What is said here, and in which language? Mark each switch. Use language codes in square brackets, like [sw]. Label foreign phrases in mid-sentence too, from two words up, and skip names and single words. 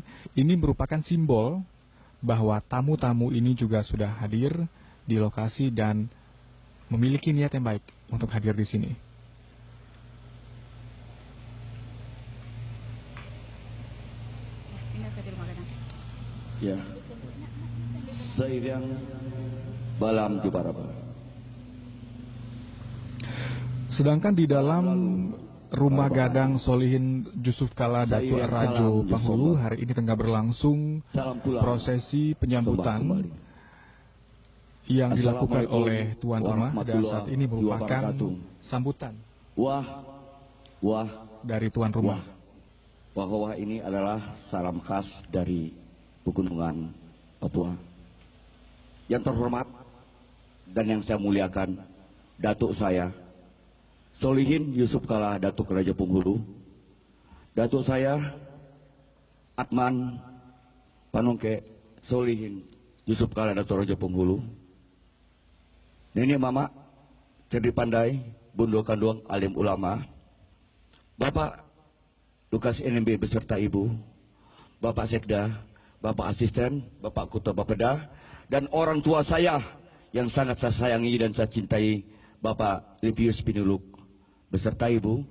[id] Ini merupakan simbol bahwa tamu-tamu ini juga sudah hadir di lokasi dan memiliki niat yang baik untuk hadir di sini. Ya, seiring balam jubaraba. Sedangkan di dalam Rumah Gadang Solihin Jusuf Kala, Datuk Rajo Penghulu, hari ini tengah berlangsung prosesi penyambutan yang dilakukan oleh tuan rumah, dan saat ini merupakan sambutan dari tuan rumah. Wah ini adalah salam khas dari Pegunungan Papua. Yang terhormat dan yang saya muliakan, Datuk saya Solihin Jusuf Kala, Datuk Rajo Penghulu, Datuk saya Atman Panungke Solihin Jusuf Kala, Datuk Rajo Penghulu, Nenek Mama cerdik pandai, Bundo Kanduang alim ulama, Bapak Lukas NMB beserta Ibu, Bapak Sekda, Bapak Asisten, Bapak Kuta Bapeda, dan orang tua saya yang sangat saya sayangi dan saya cintai, Bapak Lipius Pinuluk beserta Ibu.